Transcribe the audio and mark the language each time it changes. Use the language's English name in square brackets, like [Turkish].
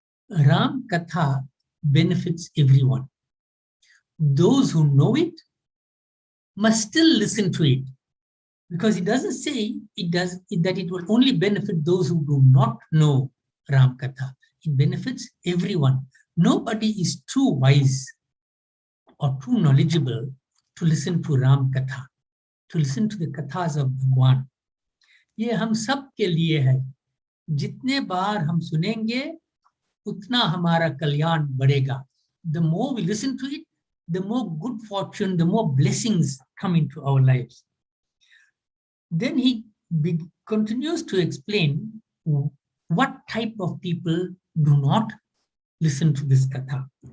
[English] Ram Katha benefits everyone. Those who know it must still listen to it, because it doesn't say that it will only benefit those who do not know Ram Katha. It benefits everyone. Nobody is too wise or too knowledgeable to listen to Ram Katha, to listen to the kathas of Bhagwan. [Hindi] ये हम सब के लिए है. जितने बार हम सुनेंगे, उतना हमारा कल्याण बढ़ेगा. [English] The more we listen to it, the more good fortune, the more blessings come into our lives. Then he continues to explain what type of people do not listen to this katha.